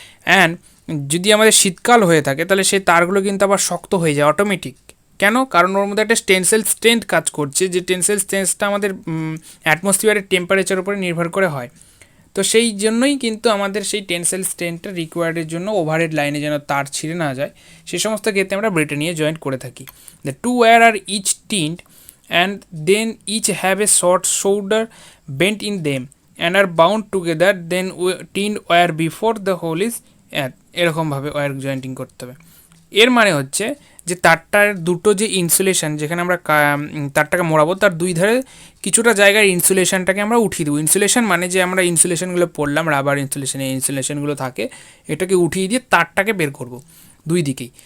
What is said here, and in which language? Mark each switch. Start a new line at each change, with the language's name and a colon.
Bangla: And যদি আমাদের শীতকাল হয়ে থাকে তাহলে সেই তারগুলো কিন্তু আবার শক্ত হয়ে যায় অটোমেটিক। কেন? কারণ ওর মধ্যে একটা টেনসাইল স্ট্রেংথ কাজ করছে, যে টেনসাইল স্ট্রেংথটা আমাদের অ্যাটমসফিয়ারের টেম্পারেচার উপরে নির্ভর করে হয়। তো সেই জন্যই কিন্তু আমাদের সেই টেনসাইল স্ট্রেংথটা রিকোয়ার্ডের জন্য ওভারহেড লাইনে যেন তার ছিঁড়ে না যায়, সে সমস্ত ক্ষেত্রে আমরা ব্রিটেনিয়া জয়েন্ট করে থাকি।
English: the two wire are each tinned and then each have a short shoulder bent in them and are bound together, then tinned wire before the hole is at
Bangla: এরকমভাবে ওয়্যার জয়েন্টিং করতে হবে। এর মানে হচ্ছে যে তারটার দুটো যে ইনসুলেশন, যেখানে আমরা তারটাকে মোড়াবো তার দুই ধারে কিছুটা জায়গার ইনসুলেশনটাকে আমরা উঠিয়ে দেবো। ইনসুলেশন মানে যে আমরা ইনসুলেশনগুলো পড়লাম, রাবার ইনসুলেশন, এই ইনসুলেশনগুলো থাকে, এটাকে উঠিয়ে দিয়ে তারটাকে বের করব দুই দিকেই।